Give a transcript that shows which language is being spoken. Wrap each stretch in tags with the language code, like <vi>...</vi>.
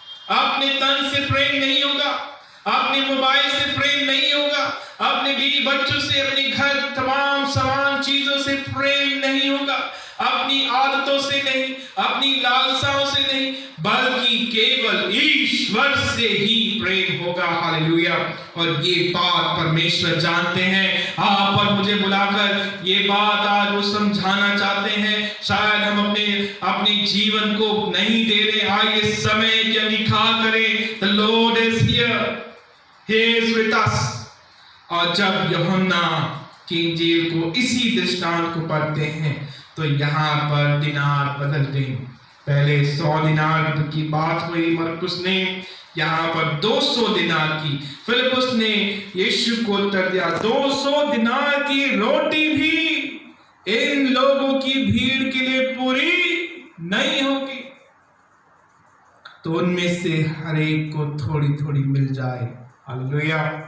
<hi>अपने तन से प्रेम नहीं होगा, अपने मोबाइल से प्रेम नहीं होगा, अपने बीवी बच्चों से, अपने घर तमाम समान चीजों से प्रेम नहीं होगा, अपनी आदतों से नहीं, अपनी लालसाओं से नहीं, बल्कि केवल ईश्वर से ही प्रेम होगा। हालेलुया। और ये बात परमेश्वर जानते हैं। आप और मुझे बुलाकर ये बात आज वो समझाना चाहते हैं। शायद हम अपने जीवन को नहीं दे रहे। आइए समय की निखार करें।</hi> <en>The Lord is here, He is with us।</en> <hi>और जब यूहन्ना की इंजील को इसी दृष्टांत को पढ़ते हैं, तो यहाँ पर दिनार बदल गए। पहले 100 दिनार की बात हुई मरकुस ने, यहाँ पर 200 दिनार की। फिलिपुस ने यीशु को उत्तर दिया, 200 दिनार की रोटी भी इन लोगों की भीड़ के लिए पूरी नहीं होगी, तो उनमें से हर एक को थोड़ी थोड़ी मिल जाए। हालेलुया।</hi>